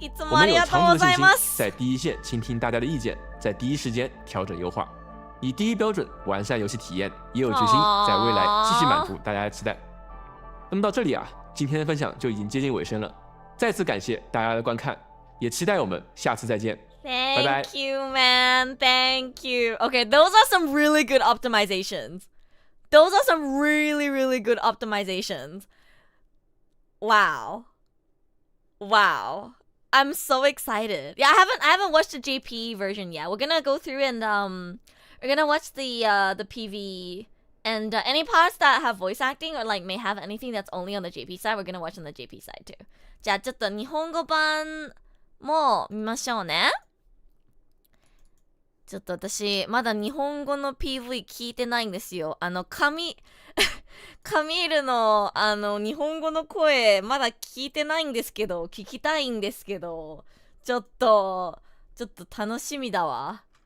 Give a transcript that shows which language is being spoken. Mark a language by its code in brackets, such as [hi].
[zh] 我们有长足的信心，在第一线倾听大家的意见，在第一时间调整优化，以第一标准完善游戏体验，也有决心在未来继续满足大家的期待。那么到这里啊，今天的分享就已经接近尾声了，再次感谢大家的观看，也期待我们下次再见。 [en] Thank you, man. Thank you. Okay, those are some really good optimizations. Those are some really, really good optimizations. Wow. Wow. I'm so excited. Yeah, I haven't watched the JP version yet. We're gonna go through and we're gonna watch the PV and any parts that have voice acting or like may have anything that's only on the JP side. We're gonna watch on the JP side too. [ja] じゃあちょっと日本語版も見ましょうね。ちょっと私まだ日本語の PV 聞いてないんですよ。カミールの日本語の声まだ聞いてないんですけど、聞きたいんですけど、ちょっと楽しみだわ。